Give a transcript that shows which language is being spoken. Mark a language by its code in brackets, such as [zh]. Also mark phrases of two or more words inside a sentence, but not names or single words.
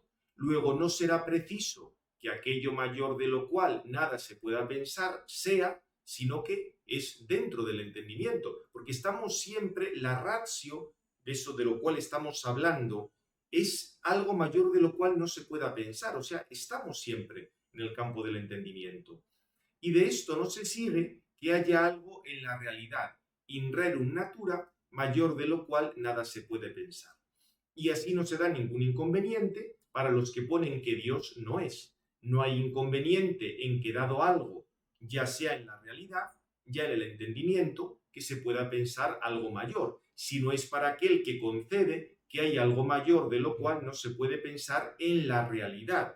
[es] Luego no será preciso que aquello mayor de lo cual nada se pueda pensar sea, sino que es dentro del entendimiento, porque estamos siempre, la ratio de eso de lo cual estamos hablando es algo mayor de lo cual no se pueda pensar, o sea, estamos siempre en el campo del entendimiento. Y de esto no se sigue que haya algo en la realidad, [la] in rerum natura, [es] mayor de lo cual nada se puede pensar. Y así no se da ningún inconveniente para los que ponen que Dios no es. No hay inconveniente en que dado algo, ya sea en la realidad, ya en el entendimiento, que se pueda pensar algo mayor, sino es para aquel que concede que hay algo mayor de lo cual no se puede pensar en la realidad.